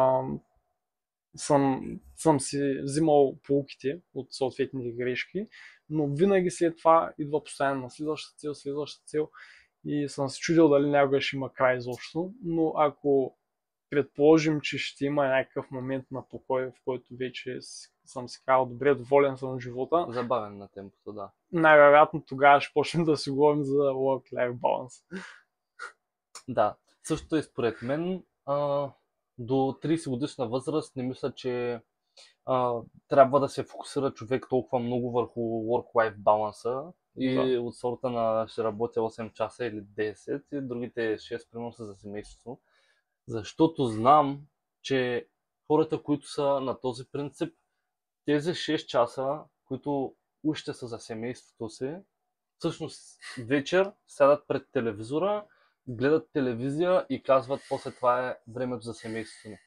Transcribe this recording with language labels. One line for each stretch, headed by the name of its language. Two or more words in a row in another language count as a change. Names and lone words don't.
Bulgarian: съм си взимал полуките от съответните грешки, но винаги след това идва постоянно на следващата цел и съм се чудил дали някога ще има край изобщо, но ако предположим, че ще има някакъв момент на покой, в който вече съм си казал, добре, доволен съм от живота. Забавен на темпото, да. Най-вероятно тогава ще почнем да си говорим за
English: work-life balance.
Bulgarian: Да, също и според мен до 30 годишна възраст не мисля, че трябва да се фокусира човек толкова много върху work-life баланса и от сорта на ще работя 8 часа или 10 и другите 6 примерно са за семейството. Защото знам, че хората, които са на този принцип, тези 6 часа, които още са за семейството си, всъщност вечер сядат пред телевизора, гледат телевизия и казват после това е времето за семейството ни.